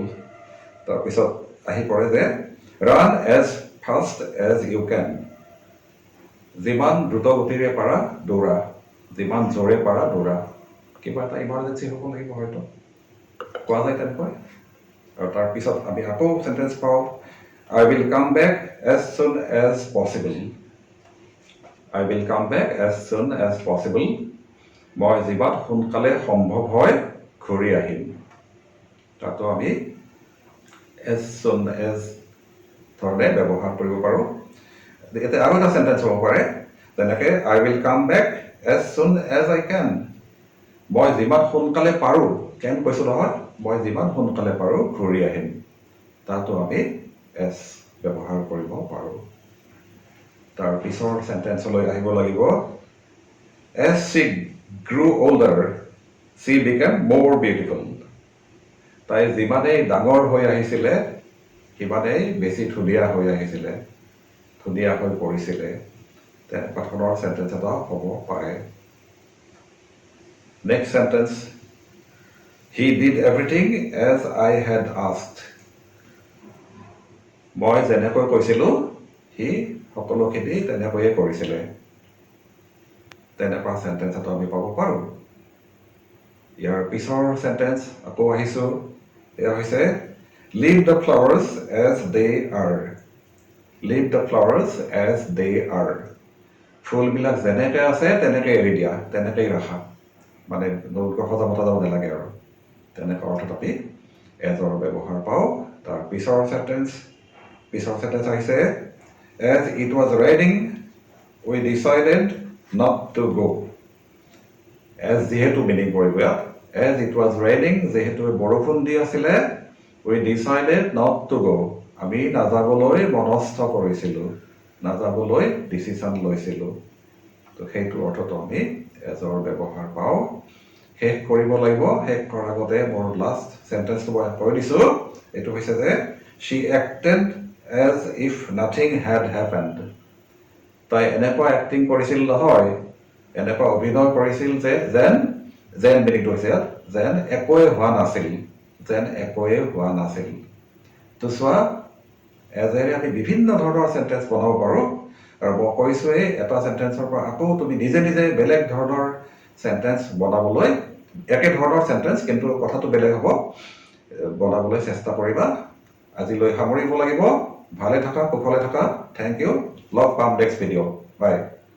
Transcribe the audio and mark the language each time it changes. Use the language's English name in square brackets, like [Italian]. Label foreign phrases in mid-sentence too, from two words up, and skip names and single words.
[Assamese] তাৰপিছত আহি পৰে যে [English] run as fast as you can. [Assamese] যিমান দ্ৰুত গতিৰে পাৰা দৌৰা, যিমান জোৰে পাৰা দৌৰা। কিবা এটা ইমাৰ্জেঞ্চি হ'ব লাগিব হয়তো, কোৱা যায় তেনেকৈ। আৰু তাৰপিছত আমি আকৌ চেণ্টেন্স পাওঁ [English] I will come back as soon as possible. I will come back as soon as possible. [Assamese] মই যিমান সোনকালে সম্ভৱ হয় ঘূৰি আহিম। তাতো আমি [English] as soon as [Assamese] ধৰণে ব্যৱহাৰ কৰিব পাৰোঁ। এতিয়া আৰু এটা চেণ্টেন্স হ'ব পাৰে যেনেকৈ [English] I will come back as soon as I can. [Assamese] মই যিমান সোনকালে পাৰোঁ, কেন কৈছোঁ নহয়, মই যিমান সোনকালে পাৰোঁ ঘূৰি আহিম। তাতো আমি এছ ব্যৱহাৰ কৰিব পাৰোঁ। তাৰ পিছৰ চেণ্টেন্সলৈ আহিব লাগিব [English] as she grew older she became more beautiful. [Assamese] তাই যিমানেই ডাঙৰ হৈ আহিছিলে সিমানেই বেছি ধুনীয়া হৈ আহিছিলে, ধুনীয়া হৈ পৰিছিলে। তেনেকুৱা ধৰণৰ চেণ্টেন্স এটা হ'ব পাৰে। [English] next sentence he did everything as I had asked. [Assamese] মই যেনেকৈ কৈছিলোঁ সি সকলোখিনি তেনেকৈয়ে কৰিছিলে। তেনেকুৱা চেণ্টেন্স এটা আমি পাব পাৰোঁ। ইয়াৰ পিছৰ চেণ্টেন্স আকৌ আহিছোঁ। এয়া হৈছে [English] leave the flowers as they are. Leave the flowers as they are. [Assamese] ফুলবিলাক যেনেকৈ আছে তেনেকৈ এৰি দিয়া, তেনেকৈয়ে ৰাখা। মানে নতুনকৈ সজাব যাব নালাগে আৰু। তেনেকুৱা অৰ্থত আমি এজৰ ব্যৱহাৰ পাওঁ তাৰ পিছৰ সেন্টেন্স আহিছে [English] as it was raining we decided not to go [Assamese] as যিহেতু মিনিং পৰিব ইয়াত [English] as it was raining [Assamese] যেহেতু বৰষুণ দি আছিলে [English] we decided not to go [Assamese] আমি নাযাবলৈ মনস্থ কৰিছিলোঁ নাযাবলৈ ডিচিশ্যন লৈছিলোঁ তো সেইটো অৰ্থটো আমি এজৰ ব্যৱহাৰ পাওঁ শেষ কৰিব লাগিব শেষ কৰাৰ আগতে মোৰ লাষ্ট সেন্টেন্সটো মই কৈ দিছোঁ এইটো হৈছে যে [English] she acted as if nothing had happened [Assamese] তাই এনেকুৱা এক্টিং কৰিছিল নহয় এনেকুৱা অভিনয় কৰিছিল যে যেন মিনিংটো হৈছে যেন একোৱে হোৱা নাছিল তো চোৱা এজেৰে আমি বিভিন্ন ধৰণৰ সেন্টেন্স বনাব পাৰোঁ আৰু মই কৈছোঁৱেই এটা সেন্টেন্সৰ পৰা আকৌ তুমি নিজে বেলেগ ধৰণৰ সেন্টেন্স বনাবলৈ একে ধৰণৰ সেন্টেন্স কিন্তু কথাটো বেলেগ হ'ব বনাবলৈ চেষ্টা কৰিবা আজিলৈ সামৰিব লাগিব ভালে থাকা কুশলে থাকা [English] thank you [Assamese] লগ পাম [English] next video bye